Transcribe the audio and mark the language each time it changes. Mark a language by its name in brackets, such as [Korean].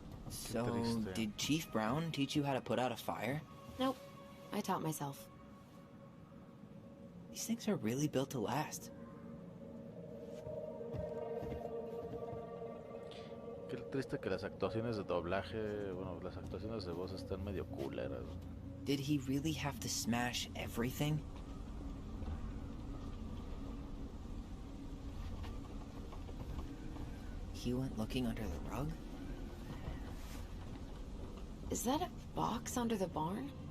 [English] So, did Chief Brown teach you how to put out a fire? Nope. I taught myself. These things are really built to last. [Spanish] Qué triste que las actuaciones de doblaje, bueno, las actuaciones de voz están medio culeras. [English] Did he really have to smash everything? He went looking under the rug? Is that a box under the barn?